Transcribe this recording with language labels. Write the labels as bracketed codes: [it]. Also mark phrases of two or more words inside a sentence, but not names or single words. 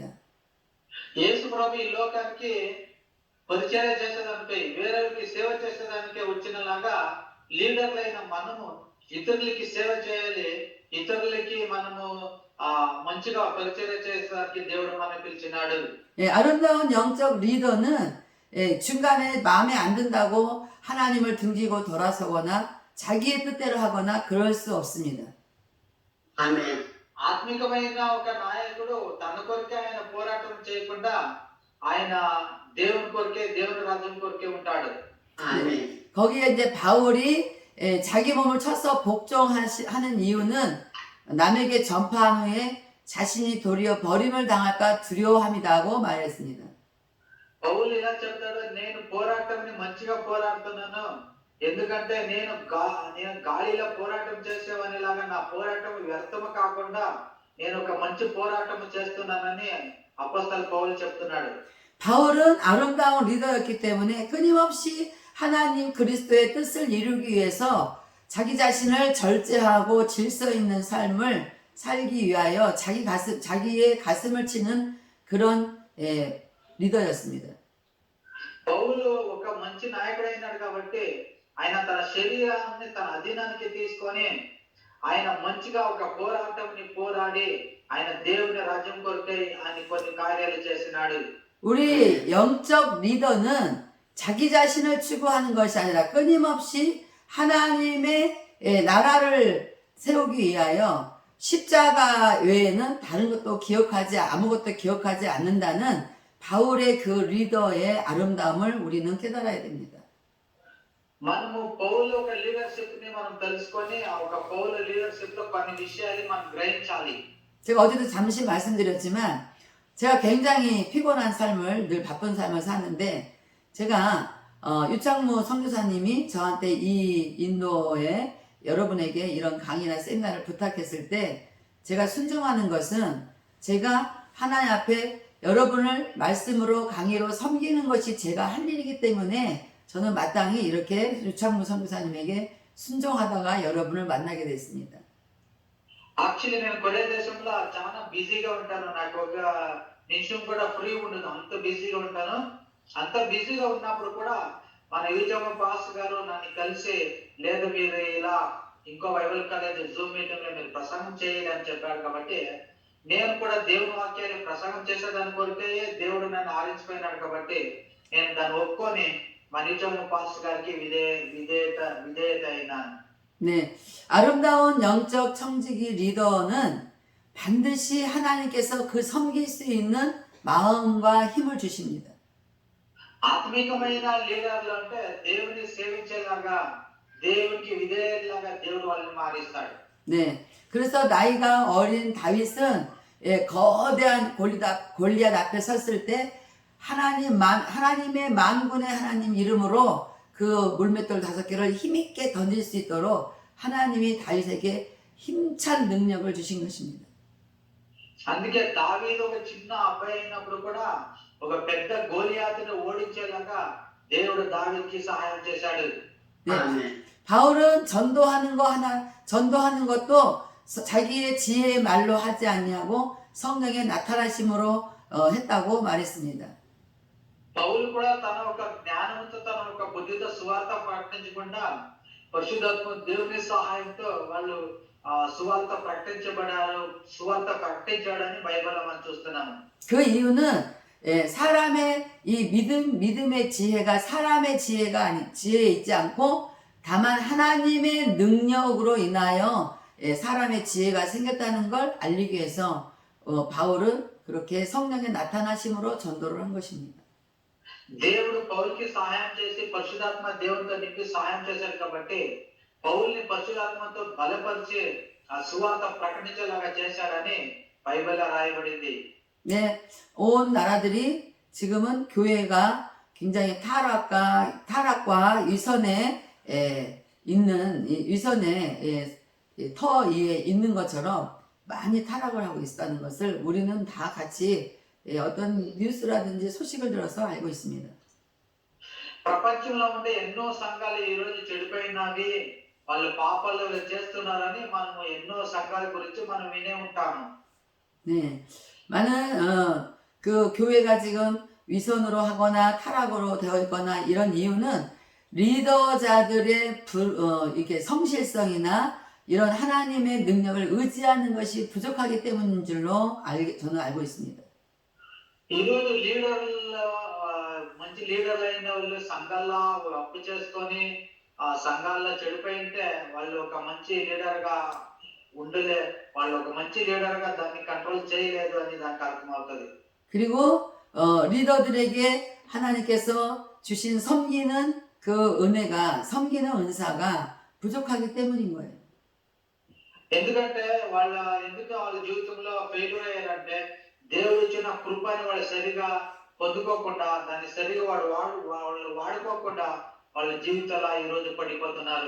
[te] యేసు ప్రభు ఈ లోకానికి పరిచర్య చేసేదానిపై వేరేకి సేవ చేసేదానికే వచ్చినలాగా లీడర్లైన మనము ఇతరులకి సేవ చేయాలి. ఇతరులకి మనము మంచిగా పరిచర్య చేసేదానికి దేవుడు మనల్ని పిలిచినాడు. [ko] 아름다운 영적 리더는 중간에 마음에 안 든다고 하나님을 등지고 돌아서거나 자기의 뜻대로 하거나 그럴 수 없습니다. 아멘. [te] ఆత్మికమైన ఒక నాయకుడు తన కొరకే ఆయన పోరాటం చేయకుండా ఆయన దేవుని కొరకే దేవుని రాజ్యం కొరకే ఉంటాడు. [ko] 아멘. 거기에 이제 바울이 자기 몸을 쳐서 복종하는 이유는 남에게 전파한 후에 자신이 도리어 버림을 당할까 두려워함이다고 말했습니다. [te] పౌలు ఇలా చెప్తాడు, నేను పోరాటంని మంచిగా పోరాడుతున్నాను, ఎందుకంటే నేను గాలిలో పోరాటం చేసేవానిలాగా నా పోరాటం వ్యర్థము కాకుండా నేను ఒక మంచి పోరాటం చేస్తున్నానని అపోస్తలుడు పౌలు చెప్తున్నాడు. [ko] 바울은 아름다운 리더였기 때문에 끊임없이 하나님 그리스도의 뜻을 이루기 위해서 자기 자신을 절제하고 질서 있는 삶을 살기 위하여 자기의 가슴을 치는 그런 리더였습니다. [te] పౌలు ఒక మంచి నాయకుడైనాడు కాబట్టి ఆయన తన శరీరాన్ని తన అధీనానికి తీసుకొని ఆయన మంచిగా ఒక పోరాటంని పోరాడి ఆయన దేవుని రాజ్యం కొరకై ఆయన కొన్ని కార్యాలు చేసినాడు. [ko] 우리 영적 리더는 자기 자신을 추구하는 것이 아니라 끊임없이 하나님의 나라를 세우기 위하여 십자가 외에는 다른 것도 아무것도 기억하지 않는다는 바울의 그 리더의 아름다움을 우리는 깨달아야 됩니다. [te] మనము పౌలు ఒక లీడర్షిప్ ని మనం తెలుసుకొని ఆ ఒక పౌలు లీడర్షిప్ లో కొన్ని విషయాలు మనం గ్రహించాలి. [ko] 제가 어제도 잠시 말씀드렸지만 제가 굉장히 피곤한 삶을 늘 바쁜 삶을 사는데 제가 유창무 선교사님이 저한테 이 인도에 여러분에게 이런 강의나 세미나를 부탁했을 때 제가 순종하는 것은 제가 하나님 앞에 여러분을 말씀으로 강의로 섬기는 것이 제가 할 일이기 때문에 저는 마땅히 이렇게 유창무 선교사님에게 순종하다가 여러분을 만나게 됐습니다. [te] యాక్చువల్లీ నేను కొరియా దేశంలో చాలా బిజీగా ఉంటాను. నాకు ఒక నిమిషం కూడా ఫ్రీ ఉండదు, అంత బిజీగా ఉంటాను. అంత బిజీగా ఉన్నప్పుడు కూడా మన యూజమ్మ పాస్ గారు నన్ను కలిసి, లేదు మీరు ఇలా ఇంకో [en] Bible college Zoom meeting [te] లో మీరు ప్రసంగం చేయాలి అని చెప్పాడు. కాబట్టి నేను కూడా దేవుని వాక్యాన్ని ప్రసంగం చేసేదాని కొరకే దేవుడు నన్ను ఆరించిపోయినాడు. కాబట్టి నేను దాన్ని ఒప్పుకొని మన యూజమ్మ పాస్ గారికి విధేయత అయినాను. [ko] 네, 아름다운 영적 청지기 리더는 반드시 하나님께서 그 섬길 수 있는 마음과 힘을 주십니다. [te] ఆత్మికమైన లీడర్లు అంటే దేవుని సేవించేలాగా దేవునికి విధేయులాగా దేవుడు వాళ్ళని మారిస్తాడు. [ko] 네, 그래서 나이가 어린 다윗은 거대한 골리앗 앞에 섰을 때 하나님의 만군의 하나님 이름으로 그 물맷돌 5개를 힘있게 던질 수 있도록 하나님이 다윗에게 힘찬 능력을 주신 것입니다. [te] అందుకే దావీదు ఒక చిన్న అబ్బాయి అయినప్పుడు కూడా ఒక పెద్ద గోలియాతుని ఓడించేలాగా దేవుడు దావీదుకి సహాయం చేశాడు. [ko] 네. Amen. 바울은 전도하는 것도 자기의 지혜의 말로 하지 아니하고 성령의 나타나심으로 했다고 말했습니다. [te] పౌలు కూడా తన ఒక జ్ఞానంతో తన ఒక బుద్ధితో సువార్త ప్రకటించకుండా పరిశుద్ధాత్మ దేవుని సహాయంతో వాళ్ళు సువార్త ప్రకటించాడని బైబిల్లో మనం చూస్తున్నాము. [ko] 그 이유는 사람의 이 믿음의 지혜가 사람의 지혜에 있지 않고 다만 하나님의 능력으로 인하여 사람의 지혜가 생겼다는 걸 알리기 위해서 바울은 그렇게 성령의 나타나심으로 전도를 한 것입니다. [te] దేవుడు పౌలుకి సహాయం చేసి పరిశుద్ధాత్మ దేవునితో నింపి సహాయం చేశాడు కాబట్టి పౌల్ని పరిశుద్ధాత్మతో బలపరిచి ఆ సువార్త ప్రకటించేలాగా చేశాడని బైబిల్లో రాయబడింది. [ko] 네, 온 나라들이 지금은 교회가 굉장히 타락과 위선에 있는 위선에 터 위에 있는 것처럼 많이 타락을 하고 있다는 것을 우리는 다 같이 어떤 뉴스라든지 소식을 들어서 알고 있습니다. [te] ప్రపంచంలో ఉండే ఎన్నో సంఘాలు ఈ రోజు చెడిపోయినవి, వాళ్ళు పాపాలు చేస్తున్నారని మనము ఎన్నో సంఘాల గురించి మనం వినే ఉంటాము. [ko] 네, 많은 그 교회가 지금 위선으로 하거나 타락으로 되어 있거나 이런 이유는 리더자들의 이게 성실성이나 이런 하나님의 능력을 의지하는 것이 부족하기 때문인 줄로 저는 알고 있습니다. [te] ఈ రోజు మంచి లీడర్లు అయిన వాళ్ళు సంఘాల్లో అప్పు చేసుకొని ఆ సంఘాల్లో చెడిపోయింటే వాళ్ళు ఒక మంచి లీడర్ గా వాళ్ళు ఒక మంచి లీడర్ గా దాన్ని కంట్రోల్ చేయలేదు అని దానికి అర్థమవుతుంది. [ko] 그리고 리더들에게 하나님께서 주신 섬기는 섬기는 은사가 부족하기 때문인 거예요. [te] ఎందుకంటే వాళ్ళ జీవితంలో ఫెయిల్యూర్ అయ్యారంటే దేవుడు ఇచ్చిన కృపని వాళ్ళు సరిగా పొందుకోకుండా దాన్ని సరిగా వాళ్ళు వాడుకోకుండా వాళ్ళ జీవితాల్లో ఈ రోజు పడిపోతున్నారు.